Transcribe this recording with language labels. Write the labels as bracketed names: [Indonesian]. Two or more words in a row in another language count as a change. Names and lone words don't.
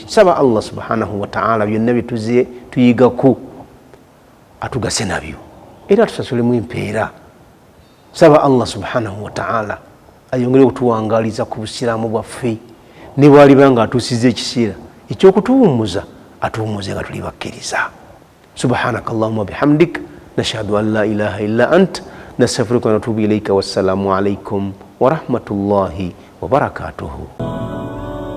[Ganda] Saba Allah [Arabic] سبحانه وتعالى [Ganda] byonna bituze tuyigako atugase nabyo era tusasulemu empeera. Saba Allah [Arabic] سبحانه وتعالى [Ganda] ayongere okutuwangaliza ku busiraamu bwaffe, ne bw'alibanga atuusiza ekiseera ekyokutuwummuza atuwummuze nga tuli bakkiriza. [Arabic] سبحانك اللهم بحمدك نشهد أن لا إله إلا أنت نستغفرك ونتوب إليك. والسلام عليكم ورحمة الله وبركاته.